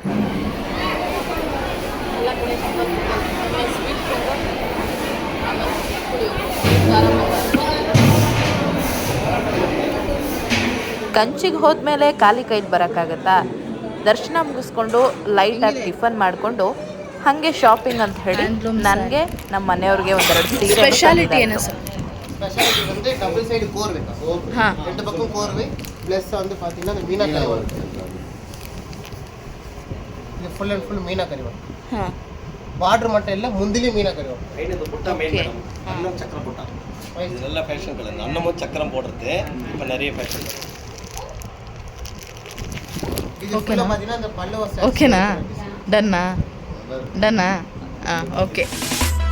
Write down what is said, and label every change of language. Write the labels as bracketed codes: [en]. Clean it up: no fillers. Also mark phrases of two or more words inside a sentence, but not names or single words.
[kn] ಕಂಚಿಗೆ ಹೋದ್ಮೇಲೆ ಖಾಲಿ ಕೈಲಿ ಬರೋಕ್ಕಾಗತ್ತಾ? ದರ್ಶನ ಮುಗಿಸ್ಕೊಂಡು ಲೈಟಾಗಿ ಟಿಫನ್ ಮಾಡಿಕೊಂಡು ಹಾಗೆ ಶಾಪಿಂಗ್ ಅಂತ ಹೇಳಿ ನನಗೆ ನಮ್ಮ ಮನೆಯವ್ರಿಗೆ ಒಂದೆರಡು ಸೀರೆ. ಸ್ಪೆಷಾಲಿಟಿ ಏನು ಸರ್? [ta] ஸ்பெஷாலிட்டி வந்து [en] double side [ta] கோர்வை, ரெண்டு பக்கம் கோர்வை ப்ளஸ் வந்து பார்த்தீங்கன்னா அந்த மீனாக்கரி ஒர்க். இது [en] full and full [ta] மீனாக்கரி ஒர்க். [kn] ಬಾರ್ಡರ್ ಮಟ್ಟ ಎಲ್ಲ ಮುಂದಿಲಿ [ta] மீனாக்கரி ஒர்க். ஐநூறு புட்டா [en] main madam, [ta] அன்னம் சக்கரம் புட்டா. இது நல்ல [en] fashion color. [ta] அன்னமும் சக்கரம் போடுறது இப்போ நிறைய ஃபேஷன். இது ஃபுல்லா பார்த்தீங்கன்னா அந்த பல்லவ. [kn] ಓಕೆನಾ? ಡನ್ನಾ? ಹಾಂ, ಓಕೆ.